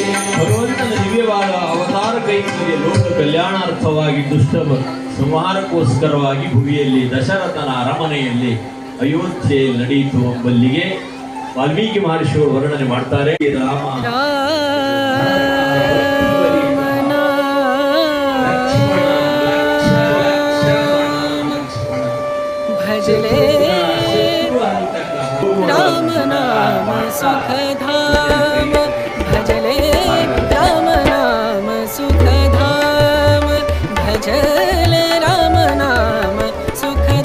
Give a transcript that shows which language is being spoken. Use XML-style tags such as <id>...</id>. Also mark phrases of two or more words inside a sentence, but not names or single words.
<kn>ಭಗವಂತನ ದಿವ್ಯವಾದ ಅವತಾರ ಕೈಂಕರ್ಯ ಲೋಕ ಕಲ್ಯಾಣಾರ್ಥವಾಗಿ ದುಷ್ಟ ಸಂಹಾರಕ್ಕೋಸ್ಕರವಾಗಿ ಭುವಿಯಲ್ಲಿ ದಶರಥನ ಅರಮನೆಯಲ್ಲಿ ಅಯೋಧ್ಯೆಯಲ್ಲಿ ನಡೆಯಿತು ಎಂಬಲ್ಲಿಗೆ ವಾಲ್ಮೀಕಿ ಮಹರ್ಷಿಯವರು ವರ್ಣನೆ ಮಾಡ್ತಾರೆ. ರಾಮ</kn> <hi>राम नाम सुख धाम भजले राम नाम सुख धाम भजले राम नाम सुख</hi>